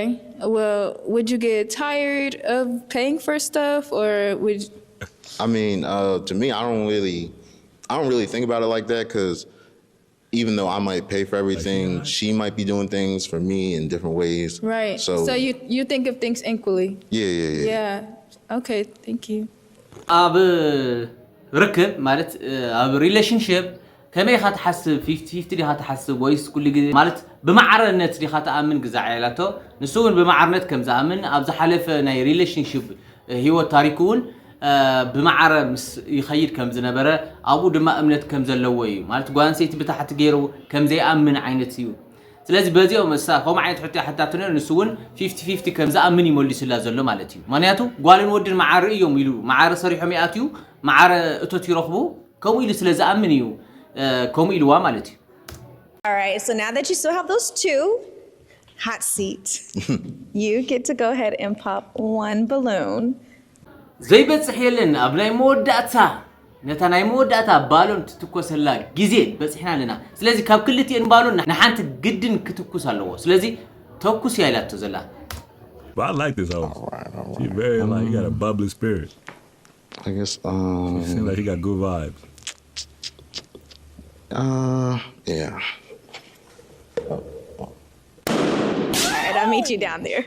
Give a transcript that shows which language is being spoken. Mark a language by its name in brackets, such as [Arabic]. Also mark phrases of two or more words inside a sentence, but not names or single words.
[English] Well, would you get tired of paying for stuff, or would? I mean, to me, I don't really think about it like that because even though I might pay for everything, she might be doing things for me in different ways. Right. So you think of things equally. Yeah. Yeah. Okay. Thank you. [Tigrinya] ኣብ ርክብ ማለት ኣብ ሪሌሽንሺፕ ከመይ ኢኻ ትሓስብ 50-50 ዲኻ ትሓስብ ወይስ ኩሉ ግዜ ማለት ብማዕረነት ዲኻ ተኣምን ግዛዕ ኢላቶ ንሱ እውን ብማዕረነት ከም ዝኣምን ኣብ ዝሓለፈ ናይ ሪሌሽንሺፕ ህይወት ታሪኩ እውን ብማዕረ ምስ ይኸይድ ከም ዝነበረ ኣብኡ ድማ እምነት ከም ዘለዎ እዩ ማለት ጓንሰይቲ ብታሕቲ ገይሩ ከም ዘይኣምን ዓይነት እዩ ስለዚ በዚኦም መሳ ከም ዓይነት ሕቶ ሓታቱ ነው ንሱ እውን 50-50 ከም ዝኣምን ይመልስላ ዘሎ ማለት እዩ ማንያቱ ጓልን ወድን ማዓረ እዮም ኢሉ ማዓረ ሰሪሖም ይኣትዩ ማዓረ እቶት ይረኽቡ ከምኡ ኢሉ ስለ ዝኣምን እዩ ከምኡ ኢሉዋ ማለት እዩ [English] All right, so now that you still have those two, hot seat. You get to go ahead and pop one balloon. [Tigrinya] ዘይበጽሕ የለን ኣብ ናይ መወዳእታ ነታ ናይ መወዳእታ ባሎን ትትኮሰላ ግዜ በጽሕና ኣለና ስለዚ ካብ ክልቲአን ባሎን ንሓንቲ ግድን ክትኩስ ኣለዎ ስለዚ ተኩስ ያይላቶ ዘላ [English] But I like this host. She's very like, you got a bubbly spirit. I guess, She seems like he got good vibes. Yeah. All right, I'll meet you down there.